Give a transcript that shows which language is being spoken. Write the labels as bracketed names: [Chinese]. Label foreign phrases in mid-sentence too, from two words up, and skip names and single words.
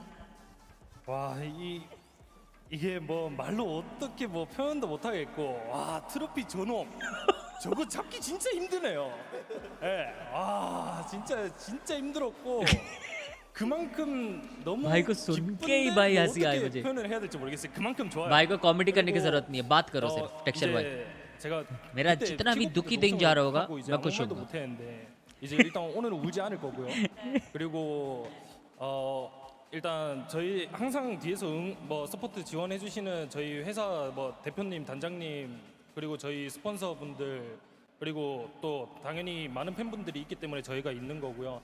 [Korean] 와, 이게 뭐 말로 어떻게 뭐 표현도 못 하겠고 와 트로피 존엄 저거 잡기 진짜 힘드네요. 예, 와 진짜 힘들었고. 그만큼 너무 [Hindi] भाई को सुन के ही भाई हंसी आई मुझे [Korean] 표현을 해야 될지 모르겠어요. 그만큼 좋아요. [Hindi] भाई को कॉमेडी करने की जरूरत नहीं है बात करो सिर्फ टेक्सचर भाई मेरा जितना भी दुखी दिन जा रहा होगा मैं खुश हूँ [Korean] 이제 일단 오늘은 울지 않을 거고요. 그리고 일단 저희 항상 뒤에서 뭐 서포트 지원해 주시는 저희 회사 뭐 대표님, 단장님 그리고 저희 스폰서분들 그리고 또 당연히 많은 팬분들이 있기 때문에 저희가 있는 거고요.